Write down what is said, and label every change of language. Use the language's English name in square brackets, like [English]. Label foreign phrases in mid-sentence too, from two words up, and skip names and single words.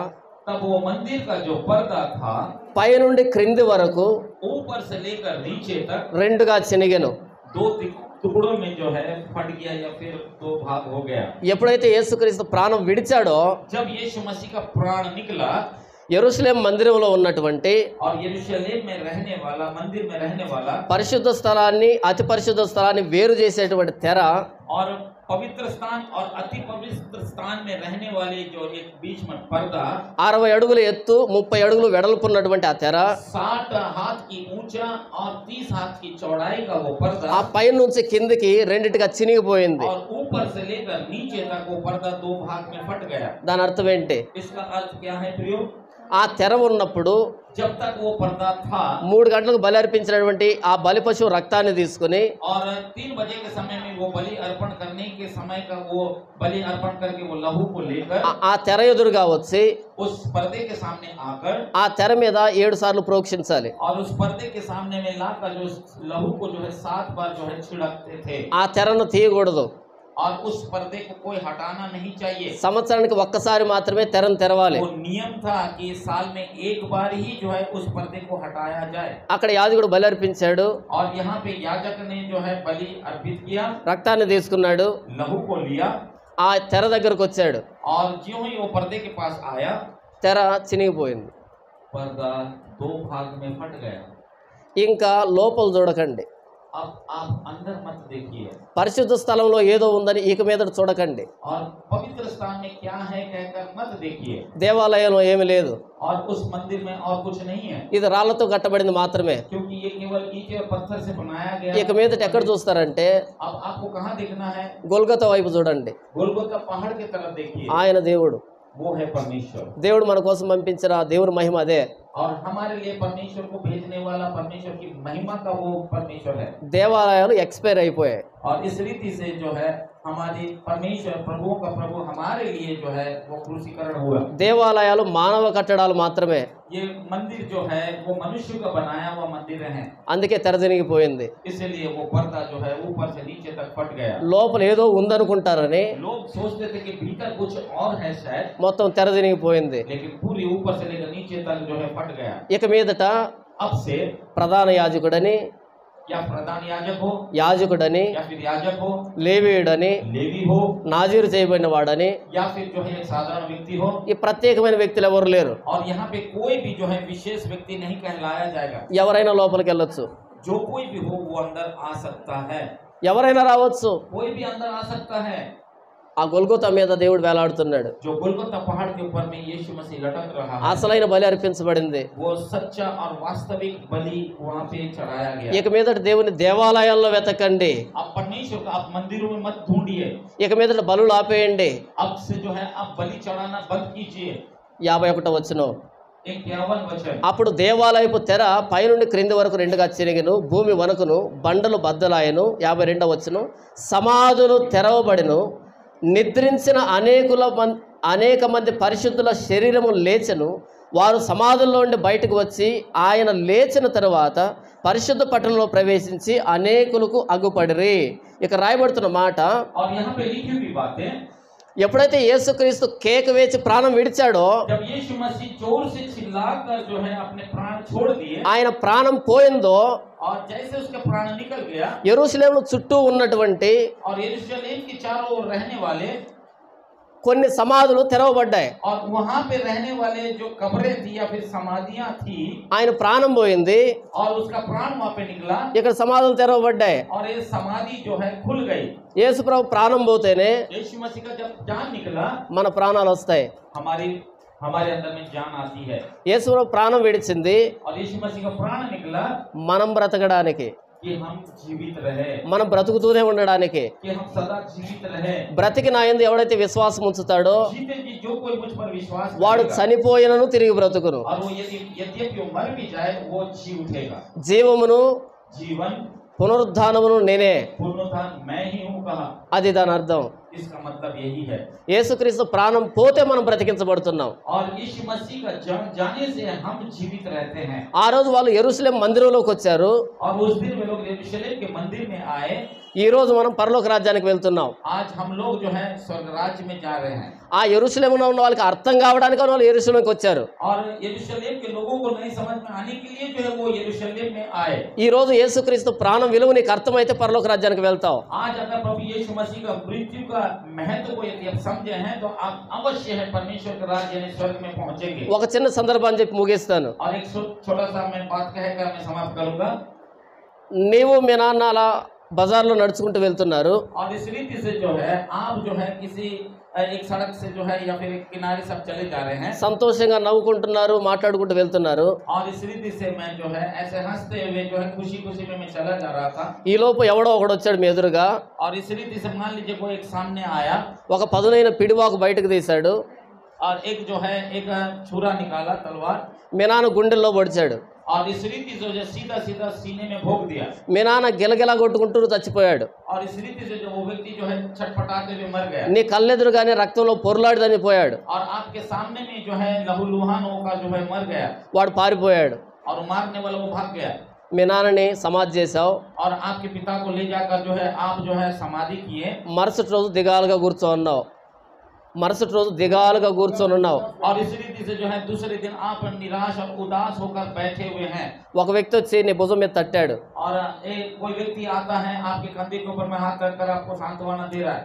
[Hindi] वो मंदिर का जो पर्दा था [Telugu] పైనుండి క్రింది వరకు [Hindi] ऊपर से लेकर नीचे तक [Telugu] రెండుగా చినిగెను. [Hindi] 2 टुकड़ों में जो है फट गया या फिर 2 भाग हो गया। [Telugu] ఎప్పుడైతే యేసుక్రీస్తు ప్రాణం విడిచాడో [Hindi] जब यीशु मसीह का प्राण निकला [Telugu] యెరూషలేం మందిరంలో ఉన్నటువంటి [Hindi] और यरूशलेम में रहने वाला, मंदिर में रहने वाला [Telugu] పరిశుద్ధ స్థలాన్ని అతి పరిశుద్ధ స్థలాన్ని వేరు చేసేటువంటి తెర [Hindi] और पवित्र स्थान और अति पवित्र स्थान में रहने वाले जो एक बीच में पर्दा [Telugu] 60 అడుగుల ఎత్తు 30 అడుగులు వెడల్పున్నటువంటి ఆ తెర [Hindi] 60 हाथ की ऊंचा और 30 हाथ की चौड़ाई का वो [Telugu] ఆ [Hindi] पर्दा [Telugu] పై నుంచి కిందికి రెండిటిగా చినిగిపోయింది. [Hindi] और ऊपर से लेकर नीचे तक वो पर्दा 2 भाग में फट गया। [Telugu] దాని అర్థం ఏంటి? [Hindi] इसका अर्थ क्या है प्रियो? [Telugu] ఆ తెర ఉన్నప్పుడు [Hindi] जब तक वो पर्दा था [Telugu] 3 గంటలకు బలి అర్పించినటువంటి ఆ బలి పశువు రక్తాన్ని తీసుకుని [Hindi] और 3 बजे के समय में वो बलि अर्पण करने के समय का वो बलि अर्पण करके वो लहू को लेकर [Telugu] ఆ తెర ఎదురుగా వచ్చి [Hindi] उस पर्दे के सामने आकर [Telugu] ఆ తెర మీద 7 సార్లు ప్రోక్షించాలి. [Hindi] और उस पर्दे के सामने में लाकर जो लहू को जो है 7 बार जो है छिड़कते थे। [Telugu] ఆ తెరను తీయకూడదు. [Hindi] और उस पर्दे को कोई हटाना नहीं चाहिए। [Telugu] సంవత్సరానికి ఒక్కసారి మాత్రమే తెరను తెరవాలి. [Hindi] वो नियम था कि साल में एक बार ही जो है उस पर्दे को हटाया जाए। [Telugu] అక్కడ యాజకుడు బలి అర్పించాడు, [Hindi] और यहाँ पे याजक ने जो है बलि अर्पित किया, [Telugu] రక్తాన్ని తీసుకున్నాడు, [Hindi] लहू को लिया [Telugu] ఆ తెర దగ్గరకు వచ్చాడు. [Hindi] और ज्यों ही वो पर्दे के पास आया [Telugu] తెర చినిగిపోయింది. [Hindi] पर्दा 2 भाग में फट गया। [Telugu] ఇంకా లోపల చూడకండి. [Hindi] अब आप अंदर मत देखिए [Telugu] పరిశుద్ధ స్థలంలో ఏదో ఉందని ఇక మీద చూడకండి. [Hindi] और पवित्र स्थान में क्या है कहकर मत देखिए। [Telugu] దేవాలయంలో ఏమీ లేదు, [Hindi] और उस मंदिर में और कुछ नहीं है, [Telugu] ఇది రాళ్లతో కట్టబడింది మాత్రమే. [Hindi] क्योंकि ये केवल ईंटे और पत्थर से बनाया गया। [Telugu] ఇక మీదట ఎక్కడ చూస్తారంటే [Hindi] अब आपको कहाँ देखना है? [Telugu] గొల్గొతా వైపు చూడండి. [Hindi] गोलगोता पहाड़ की तरफ देखिए। [Telugu] ఆయన దేవుడు. [Hindi] वो है परमेश्वर। [Telugu] దేవుడు మన కోసం పంపించిన దేవుని మహిమ అదే. [Hindi] और हमारे लिए परमेश्वर को भेजने वाला परमेश्वर की महिमा का वो परमेश्वर है। [Telugu] దేవాలయాలు ఎక్స్పైర్ అయిపోయాయి. [Hindi] और इस रीति से जो है हमारे परमेश्वर प्रभुओं का प्रभु हमारे लिए जो है वो क्रूसीकरण हुआ। [Telugu] దేవాలయాలు మానవ కట్టడాలు మాత్రమే. [Hindi] ये मंदिर जो है वो मनुष्य का बनाया हुआ मंदिर है, [Telugu] అందుకే తెరదినిగిపోయింది. [Hindi] इसलिए वो पर्दा जो है ऊपर से नीचे तक फट गया। [Telugu] లోపల ఏదో ఉందనుకుంటారని [Hindi] लोग सोचते थे कि भीतर कुछ और है शायद, [Telugu] మొత్తం తెరదినిగిపోయింది. [Hindi] लेकिन पूरी ऊपर से लेकर नीचे तक जो है फट गया। [Telugu] ఇక మీదట [Hindi] अब से [Telugu] ప్రధాన యాజకుడని [Hindi] या प्रधान याजक हो [Telugu] యాజకుడని [Hindi] या फिर याजक हो [Telugu] లేవీయుడని [Hindi] लेवी हो [Telugu] నాజీరు చేయబడిన వాడని [Hindi] या फिर जो है एक साधारण व्यक्ति हो [Telugu] ఈ ప్రత్యేకమైన వ్యక్తులు ఎవరు లేరు. [Hindi] और यहाँ पे कोई भी जो है विशेष व्यक्ति नहीं कहलाया जाएगा [Telugu] ఎవరైనా లోపలికి వెళ్ళొచ్చు, [Hindi] जो कोई भी हो वो अंदर आ सकता है [Telugu] ఎవరైనా రావచ్చు. [Hindi] कोई भी अंदर आ सकता है [Telugu] ఆ గొల్గొతా మీద దేవుడు వేలాడుతున్నాడు. [Hindi] जो गोलगोता पहाड़ के ऊपर में यीशु मसीह लटक रहा है [Telugu] అసలైన బలి అర్పించబడింది. [Hindi] वो सच्चा और वास्तविक बलि वहाँ पे चढ़ाया गया [Telugu] ఇక మీదట దేవుని దేవాలయాల్లో వెతకండి. [Hindi] अब परमेश्वर को आप मंदिरों में मत ढूंढिए [Telugu] ఇక మీదట బలులు ఆపేయండి. [Hindi] अब से जो है आप बलि चढ़ाना बंद कीजिए [Telugu] 51 వచనం. [Hindi] 51 वचन [Telugu] అప్పుడు దేవాలయపు తెర పైనుండి క్రింది వరకు రెండుగా చిరిగిను, భూమి వణకును, బండలు బద్దలాయను. 52 వచనం. సమాధులు తెరవబడిను, నిద్రించిన అనేక మంది పరిశుద్ధుల శరీరము లేచెను. వారు సమాధుల్లో నుండి బయటకు వచ్చి ఆయన లేచిన తరువాత పరిశుద్ధ పట్టణంలో ప్రవేశించి అనేకులకు అగ్గుపడిరి. ఇక రాయబడుతున్న మాట, [Hindi] और यहाँ पे लिखी हुई बातें [Telugu] ఎప్పుడైతే యేసుక్రీస్తు కేక వేచి ప్రాణం విడిచాడో [Hindi] जब यीशु मसीह जोर से चिल्लाकर जो है अपने प्राण छोड़ दिए [Telugu] ఆయన ప్రాణం పోయిందో [Hindi] और जैसे उसका प्राण निकल गया [Telugu] యెరూషలేము చుట్టూ ఉన్నటువంటి [Hindi] और यरूशलेम के चारों ओर रहने वाले [Telugu] కొన్ని సమాధులు తెరవబడ్డాయి. [Hindi] और वहां पे रहने वाले जो कब्रें थी या फिर समाधियां थी [Telugu] ఆయన ప్రాణం పోయింది, [Hindi] और उसका प्राण वहां पे निकला [Telugu] ఇక్కడ సమాధులు తెరవబడ్డాయి. [Hindi] और ये समाधि जो है खुल गई [Telugu] యేసు ప్రభు ప్రాణం పోతేనే [Hindi] यीशु मसीह का जब जान निकला [Telugu] మన ప్రాణాలు వస్తాయి. [Hindi] हमारे अंदर में जान आती है [Telugu] యేసు ప్రభు ప్రాణం విడిచింది [Hindi] और यीशु मसीह का प्राण निकला [Telugu] మనం బ్రతకడానికి, [Hindi] कि हम जीवित रहे [Telugu] మనం బ్రతుకుతూనే ఉండడానికి. [Hindi] कि हम सदा जीवित रहे [Telugu] బ్రతికి నా యందు ఎవడైతే విశ్వాసం ఉంచుతాడో [Hindi] जीते जी जो कोई मुझ पर विश्वास [Telugu] వాడు [Hindi] करेगा [Telugu] చనిపోయినను తిరిగి బ్రతుకును. [Hindi] और वो यद्यपि वो मर भी जाए वो जी उठेगा [Telugu] జీవమును [Hindi] जीवन [Telugu] పునరుద్ధానమును నేనే, [Hindi] पुनरुत्थान मैं ही हूँ कहा [Telugu] అది దాని అర్థం. [Hindi] इसका मतलब यही है [Telugu] యేసుక్రీస్తు ప్రాణం పోతే మనం బ్రతికించబడుతున్నాం. [Hindi] और यीशु मसीह का जान जाने से हम जीवित रहते हैं [Telugu] ఆ రోజు వాళ్ళు యెరూషలేం మందిరంలోకి వచ్చారు, [Hindi] और उस दिन वे लोग यरूशलेम के मंदिर में आए [Telugu] ఈ రోజు మనం పరలోక రాజ్యానికి వెళ్తున్నాం. [Hindi] आज हम लोग जो है स्वर्ग राज्य में जा रहे हैं [Telugu] ఆ యెరూషలేములో ఉన్న వాళ్ళకి అర్థం కావడానికి వాళ్ళు యెరూషలేంకి వచ్చారు. [Hindi] और यरूशलेम के लोगों को नहीं समझ में आने के लिए जो है वो यरूशलेम में आए [Telugu] ఈ రోజు యేసుక్రీస్తు ప్రాణం విలువ నీకు అర్థమైతే పరలోక రాజ్యానికి వెళ్తావు. [Hindi] आज अगर प्रभु यीशु मसीह का मृत्यु का महत्व को यदि आप समझे हैं तो आप अवश्य है परमेश्वर के राज्य यानी स्वर्ग में पहुंचेंगे [Telugu] ఒక చిన్న సందర్భాన్ని చెప్పి ముగిస్తాను. [Hindi] और एक छोटा सा मैं बात कहकर मैं समाप्त करूंगा [Telugu] నీవు మీ నాన్న అలా బజార్లో నడుచుకుంటూ వెళ్తున్నారు. [Hindi] और इस रीति से जो है आप जो है किसी एक सड़क से जो है या फिर एक किनारे सब चले जा रहे हैं [Telugu] సంతోషంగా నవ్వుకుంటున్నారు, మాట్లాడుకుంటూ వెళ్తున్నారు. [Hindi] और इस रीति से मैं जो है ऐसे हंसते हुए जो है खुशी खुशी में मैं चला जा रहा था [Telugu] ఈ లోపు ఎవడో ఒకడు వచ్చాడు మీ ఎదురుగా. [Hindi] और इस रीति से मान लीजिए कोई एक सामने आया [Telugu] ఒక పదునైన పిడివాకు బయటకు తీశాడు. [Hindi] और एक जो है एक छुरा निकाला तलवार [Telugu] మీ నాన్న గుండెల్లో పొడిచాడు. [Hindi] और इस रीति से जो सीधा सीधा सीने में भोग दिया [Telugu] మీ నాన్న గిలగిలా కొట్టుకుంటూ చచ్చిపోయాడు. [Hindi] और इस रीति से जो वो व्यक्ति जो है छटपटाते हुए मर गया [Telugu] నీ కళ్ళెదురుగానే రక్తంలో పొరలాడి చనిపోయాడు. [Hindi] और आपके सामने में जो है लहूलुहान होकर जो है मर गया [Telugu] వాడు పారిపోయాడు. [Hindi] और मारने वाला वो भाग गया [Telugu] మీ నాన్నని సమాధి చేశావు. [Hindi] और आपके पिता को ले जाकर जो है आप जो है समाधि किए [Telugu] మరుసటి రోజు దిగాలుగా కూర్చోన్నావు. మరుసటి రోజు దిగాలుగా కూర్చొని ఉన్నావు. [Hindi] और इस रीति से जो है दूसरे दिन आप निराश और उदास होकर बैठे हुए हैं [Telugu] ఒక వ్యక్తి వచ్చి నీ భుజం మీద తట్టాడు. [Hindi] और एक कोई व्यक्ति आता है आपके कंधे के ऊपर में हाथ रखकर आपको सांत्वना दे रहा है